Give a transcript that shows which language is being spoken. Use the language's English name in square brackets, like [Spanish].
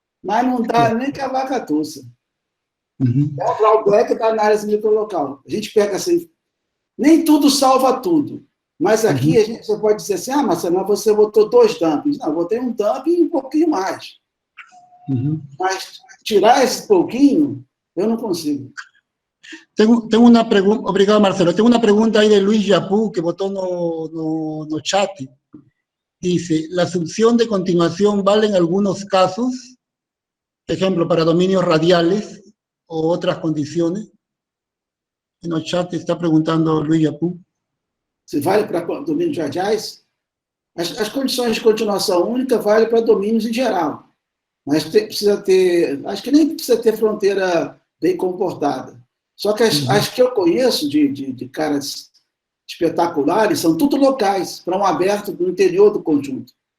[Portuguese] Mas não dá nem que a vaca tussa. O drawback da análise microlocal. A gente pega assim, nem tudo salva tudo. Mas aqui você pode dizer assim, Marcelo, você botou 2 dumps. Não, eu botei um dump e um pouquinho mais. Mas tirar esse pouquinho, eu não consigo. [Spanish] Tengo una pregunta, [Portuguese] obrigado Marcelo, [Spanish] tengo una pregunta ahí de Luis Yapú que votó no chat. Dice, ¿la asunción de continuación vale en algunos casos? Ejemplo, para dominios radiales o otras condiciones. En el chat está preguntando Luis Yapú. [Portuguese] Se vale para domínios radiais? As condições de continuação única valem para domínios em geral. Mas precisa ter, acho que nem precisa ter fronteira bem comportada. Só que as que eu conheço de caras espetaculares são tudo locais, para um aberto no interior do conjunto.